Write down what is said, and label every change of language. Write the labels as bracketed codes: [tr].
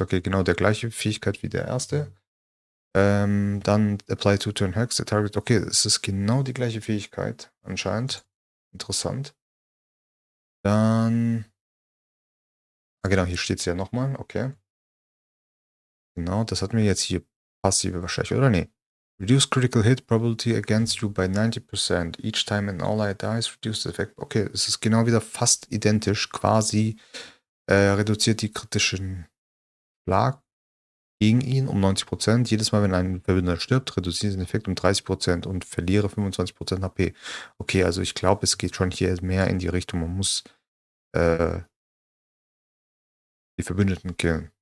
[de] Okay, genau der gleiche Fähigkeit wie der erste. Dann [en] apply 2 turn Hex. [de] Der Target. Okay, es ist genau die gleiche Fähigkeit anscheinend. Interessant. Dann. Ah, genau, hier steht es ja nochmal. Okay. Genau, das hatten wir jetzt hier passive wahrscheinlich, oder? Nee. [en] Reduce critical hit probability against you by 90%. Each time an ally dies, reduce the effect. [de] Okay, es ist genau wieder fast identisch. Quasi reduziert die kritischen Schlag gegen ihn um 90%. Jedes Mal, wenn ein Verbündeter stirbt, reduziert den Effekt um 30% und verliere 25% HP. Okay, also ich glaube, es geht schon hier mehr in die Richtung. Man muss äh, die Verbündeten killen.